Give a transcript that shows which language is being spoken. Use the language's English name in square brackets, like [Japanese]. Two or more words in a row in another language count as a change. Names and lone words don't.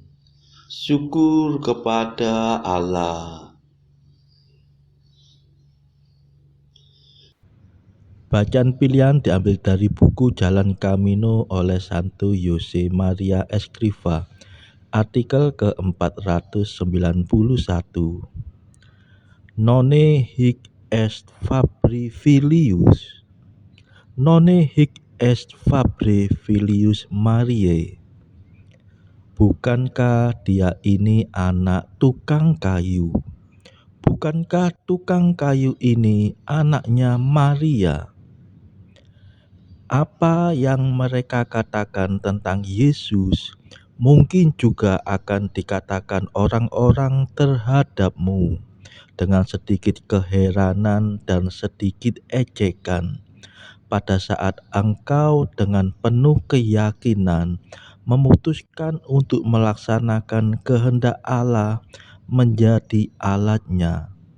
[Indonesian] Syukur kepada Allah. Bacaan pilihan diambil dari buku Jalan Camino oleh Santo Jose Maria Escrivá, artikel ke-491. [Latin] Nonne hic est Fabri Filius, nonne hic est Fabri Filius Mariae. [Indonesian] Bukankah dia ini anak tukang kayu? Bukankah tukang kayu ini anaknya Maria? Apa yang mereka katakan tentang Yesus mungkin juga akan dikatakan orang-orang terhadapmu, dengan sedikit keheranan dan sedikit ejekan, pada saat engkau dengan penuh keyakinan memutuskan untuk melaksanakan kehendak Allah menjadi alatnya.